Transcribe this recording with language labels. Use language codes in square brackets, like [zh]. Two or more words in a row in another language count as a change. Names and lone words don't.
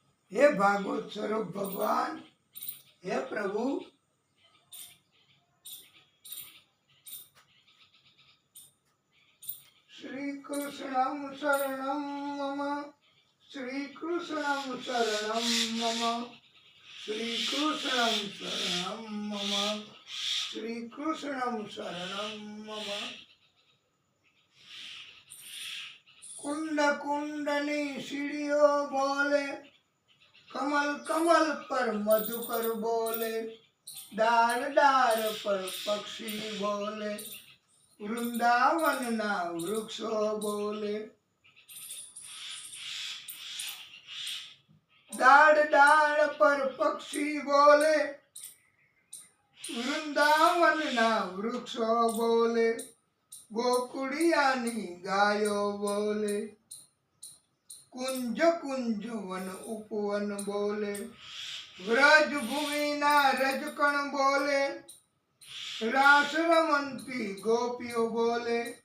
[hi] हे भागवत स्वरूप भगवान, हे प्रभु, [sa] श्री कृष्णं शरणं मम, श्री कृष्णं शरणं मम, श्री कृष्णं शरणं मम, श्री कृष्णं शरणं मम। [gu] કુંડ કુંડની સીઢીઓ બોલે, કમળ કમળ પર મધુકર બોલે, ડાળ ડાળ પર પક્ષી બોલે, વૃંદાવન ના વૃક્ષો બોલે। ડાળ ડાળ પર પક્ષી બોલે, વૃંદાવન ના વૃક્ષો બોલે, ગોકુળિયાની ગાયો બોલે, કુંજ કુંજ વન ઉપવન બોલે, વ્રજ ભૂમિ ના રજકણ બોલે, રાસ રમંતી ગોપીઓ બોલે।